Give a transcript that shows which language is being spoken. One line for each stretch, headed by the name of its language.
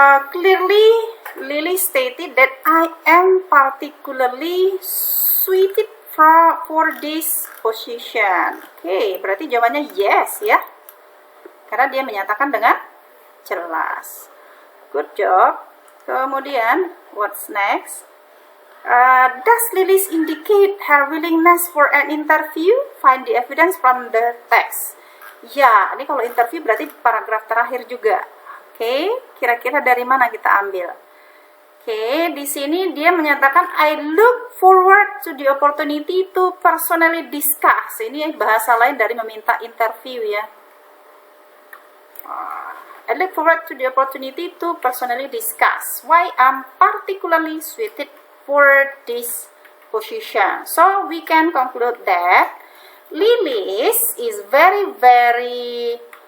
English: Clearly, Lily stated that I am particularly suited for this position.
Indonesian: Oke, berarti jawabannya yes ya. Karena dia menyatakan dengan jelas.
English: Good job. Kemudian, what's next? Does Lily indicate her willingness for an interview? Find the evidence from the text.
Indonesian: Ya, ini kalau interview berarti paragraf terakhir juga. Oke, kira-kira dari mana kita ambil? Oke, di sini dia menyatakan
English: I look forward to the opportunity to personally discuss.
Indonesian: Ini bahasa lain dari meminta interview ya.
English: I look forward to the opportunity to personally discuss why I'm particularly suited for this position. So we can conclude that Lilis is very